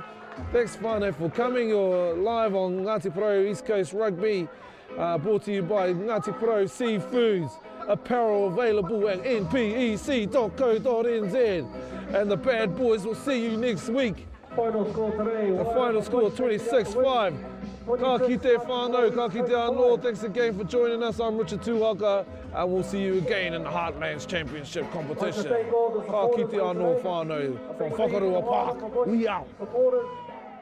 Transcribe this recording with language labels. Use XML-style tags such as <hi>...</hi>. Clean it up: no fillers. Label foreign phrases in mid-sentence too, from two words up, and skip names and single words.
<en>Thanks, whānau, for coming. You're live on Ngāti Pro East Coast Rugby, brought to you by Ngāti Pro Seafoods. Apparel available at npec.co.nz. And the bad boys will see you next week. Final score today. The final score 26-5.</en> <mi>Ka kite whānau, ka kite anō.</mi> <en>Thanks again for joining us. I'm Richard Tuhaka, and we'll see you again in the Heartlands Championship competition.</en> <mi>Ka kite anō whānau</mi> <en>from Whakarua Park. We out.</en>